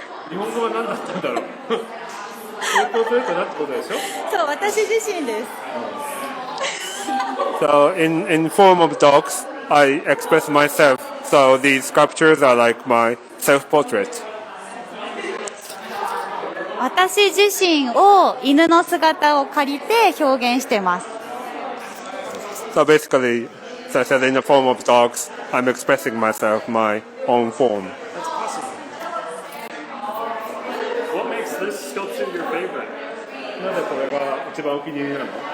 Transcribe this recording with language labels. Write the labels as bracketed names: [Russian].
[Japanese] 日本語は何だったんだろう。ポートレートだってことでしょ？そう、私自身です。 [English] So in form of dogs, I express myself. So these sculptures are like my self-portrait. [Japanese] 私自身を犬の姿を借りて表現してます。 [English] So basically, as I said, in the form of dogs, I'm expressing myself, my own form. That's awesome. What makes this sculpture your favorite? [Japanese] なんでこれが一番お気に入りなの？